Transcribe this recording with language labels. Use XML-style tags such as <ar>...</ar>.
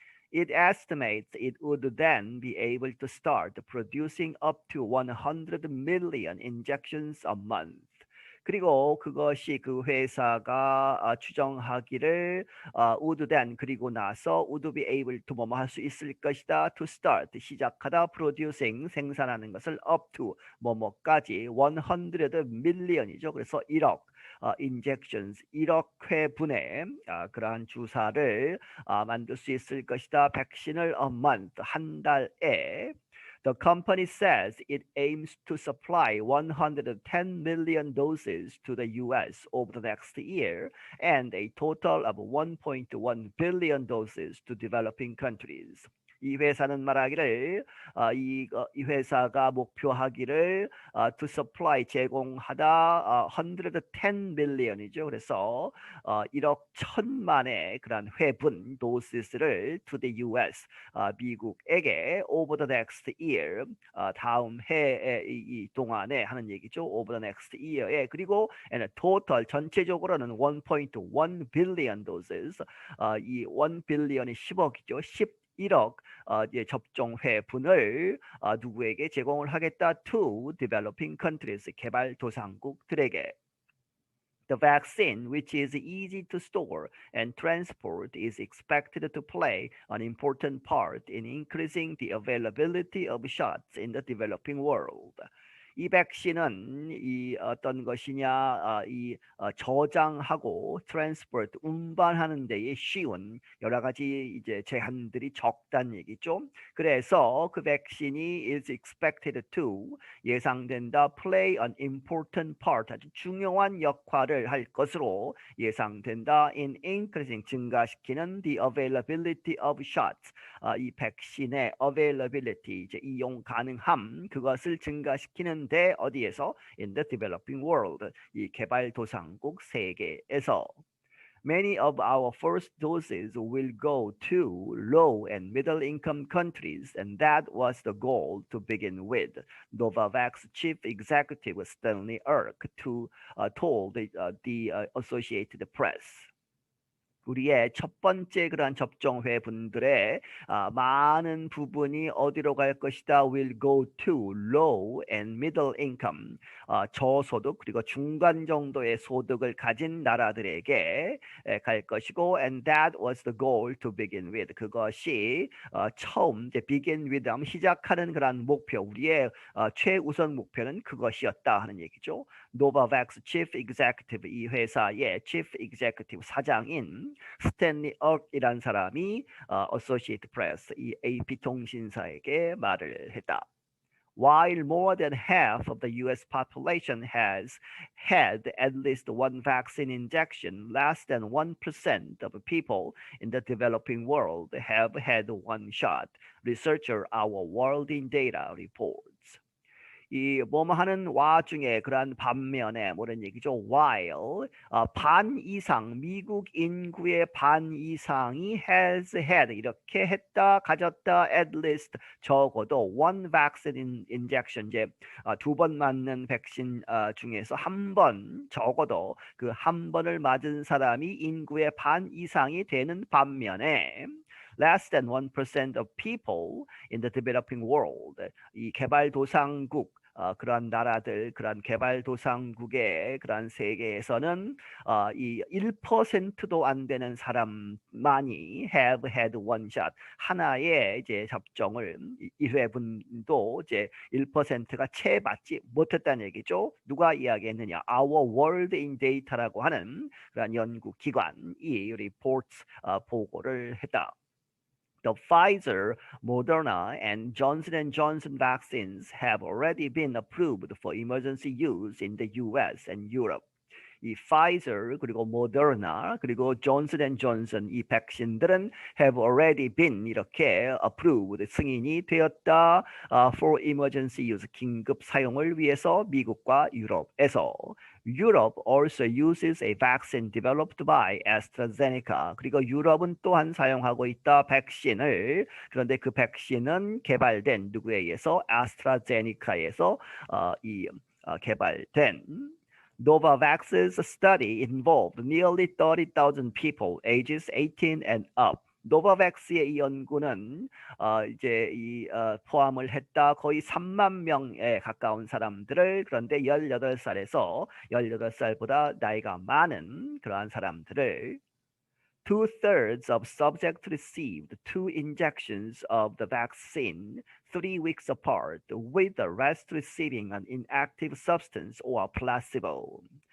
<en>It estimates it would then be able to start producing up to 100 million injections a month.</en> <ko>그리고 그것이 그 회사가 추정하기를</ko> <en>would then</en> <ko>그리고 나서</ko> <en>would be able to</en> <ko>뭐뭐 할 수 있을 것이다</ko> <en>to start</en> <ko>시작하다</ko> <en>producing</en> <ko>생산하는 것을</ko> <en>up to</en> <ko>뭐뭐까지</ko> <en>100 million</en> <ko>이죠. 그래서 1억</ko> <en>injections</en> <ko>1억 회분의 그러한 주사를 만들 수 있을 것이다. 백신을</ko> <en>a month</en> <ko>한 달에</ko> <en>The company says it aims to supply 110 million doses to the US over the next year and a total of 1.1 billion doses to developing countries.</en> <ko>이 회사는 말하기를 이 회사가 목표하기를</ko> <en>to supply</en> <ko>제공하다</ko> <en>110 million</en> <ko>이죠. 그래서 1억 1천만의 그런 회분 도시스를</ko> <en>to the US</en> <ko>미국에게</ko> <en>over the next year</en> <ko>다음 해의 이 동안에 하는 얘기죠.</ko> <en>over the next year</en> <ko>에 그리고</ko> <en>and total</en> <ko>전체적으로는</ko> <en>1.1 billion doses</en> <ko>이 1 billion이 10억이죠. 1억 접종 회분을 누구에게 제공을 하겠다?</ko> <en>To developing countries,</en> <ko>개발도상국들에게.</ko> <en>The vaccine, which is easy to store and transport, is expected to play an important part in increasing the availability of shots in the developing world.</en> <ko>이 백신은 이 어떤 것이냐, 저장하고 트랜스포트 운반하는 데에 쉬운 여러 가지 이제 제한들이 적다는 얘기죠. 그래서 그 백신이</ko> <en>is expected to</en> <ko>예상된다</ko> <en>play an important part</en> <ko>아주 중요한 역할을 할 것으로 예상된다</ko> <en>in increasing</en> <ko>증가시키는</ko> <en>the availability of shots</en> <ko>이 백신의</ko> <en>availability</en> <ko>이제 이용 가능함 그것을 증가시키는데 어디에서</ko> <en>in the developing world</en> <ko>이 개발도상국 세계에서</ko> <en>Many of our first doses will go to low and middle income countries, and that was the goal to begin with. Novavax chief executive Stanley Erck told the Associated Press.</en> <ko>우리의 첫 번째 그러한 접종회 분들의 많은 부분이 어디로 갈 것이다.</ko> <en>will go to low and middle income.</en> <ko>저소득 그리고 중간 정도의 소득을 가진 나라들에게 갈 것이고</ko> <en>and that was the goal to begin with.</en> <ko>그것이 처음 이제</ko> <en>begin with</en> <ko>하면 시작하는 그러한 목표 우리의 최우선 목표는 그것이었다 하는 얘기죠.</ko> <en>Novavax chief executive</en> <ko>이 회사의</ko> <en>chief executive</en> <ko>사장인 스탠리 억이란 사람이 Associated Press 이 AP 통신사에게 말을 했다.</ko> <en>While more than half of the U.S. population has had at least one vaccine injection, less than 1% of people in the developing world have had one shot. Researcher Our World in Data reports.</en> <ko>이 뭐뭐 하는 와중에 그러한 반면에 뭐런 얘기죠.</ko> <en>While</en> <ko>반 이상 미국 인구의 반 이상이</ko> <en>has had</en> <ko>이렇게 했다 가졌다</ko> <en>at least</en> <ko>적어도</ko> <en>one vaccine injection</en> <ko>이제 두 번 맞는 백신 중에서 한 번 적어도 그 한 번을 맞은 사람이 인구의 반 이상이 되는 반면에</ko> <en>less than 1% of people in the developing world</en> <ko>이 개발도상국 그러한 나라들, 그러한 개발도상국의 그러한 세계에서는 이 1%도 안 되는 사람만이</ko> <en>have had one shot</en> <ko>하나의 이제 접종을 1회분도 이제 1%가 채 받지 못했다는 얘기죠. 누가 이야기했느냐? Our World in Data라고 하는 그러한 연구기관이</ko> <en>reports</en> <ko>보고를 했다.</ko> <en>The Pfizer, Moderna, and Johnson & Johnson vaccines have already been approved for emergency use in the US and Europe.</en> <ko>이 Pfizer 그리고 Moderna 그리고 Johnson & Johnson 이 백신들은</ko> <en>have already been</en> <ko>이렇게</ko> <en>approved</en> <ko>승인이 되었다</ko> <en>for emergency use</en> <ko>긴급 사용을 위해서 미국과 유럽에서</ko> <en>Europe also uses a vaccine developed by AstraZeneca.</en> <ko>그리고 유럽은 또한 사용하고 있다 백신을 그런데 그 백신은 개발된 누구에 의해서 아스트라제네카에서 개발된</ko> <en>Novavax's study involved nearly 30,000 people ages 18 and up.</en> <ko>노바백스의 이 연구는 이제 포함을 했다 거의 3만 명에 가까운 사람들을 그런데 18살에서 18살보다 나이가 많은 그러한 사람들을</ko> <en>Two-thirds of subjects received 2 injections of the vaccine 3 weeks apart, with the rest receiving an inactive substance or placebo.</en>